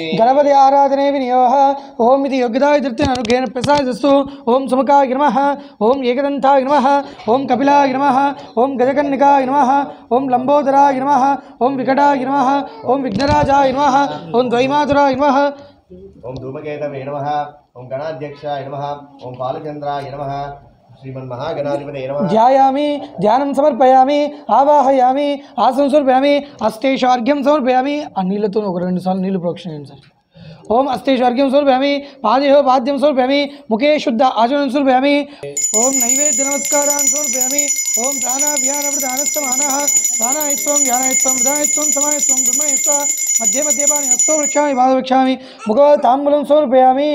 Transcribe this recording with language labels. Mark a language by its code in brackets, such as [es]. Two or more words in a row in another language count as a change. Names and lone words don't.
[sa] गणपति आराधने विनियोगः ओम इति योग्यता इत्यर्थेन अनुग्रहेण प्रसादस्तु ओम सुमुखाय नमः ओम एकदन्ताय नमः ओम कपिलाय नमः ओम गजकन्निकाय नमः ओम लंबोदराय नमः ओम विकटाय नमः ओम विघ्नराजाय नमः ओम द्वैमातुराय नमः ओम धूमकेतवे नमः ओम गणाध्यक्षाय नमः ओम बालचंद्राय नमः श्रीमन्महागणाधिपतये नमः। ध्यायामि, ध्यानं समर्पयामि, आवाहयामि, आसनं समर्पयामि, अष्टेशार्घ्यं समर्पयामि। [te] ఆ నీళ్ళతో ఒక 2 సార్లు నీళ్లు ప్రోక్షణ చేయండి సార్. [sa] ओम अष्टेशार्घ्यं समर्पयामि, पादेह पाद्यं समर्पयामि, मुखे शुद्ध आचमनं समर्पयामि। ओम नैवेद्य नमस्कारान् समर्पयामि। ओम प्राणाव्यानवृदानस्तमानः प्राणायस्त्वं व्यानायस्त्वं वृदायस्त्वं समायस्त्वं ब्रह्मयस्त्वं मध्ये मध्ये पाणिहस्तो वृक्षामि पादवृक्षामि मुखो ताम्बूलं समर्पयामि।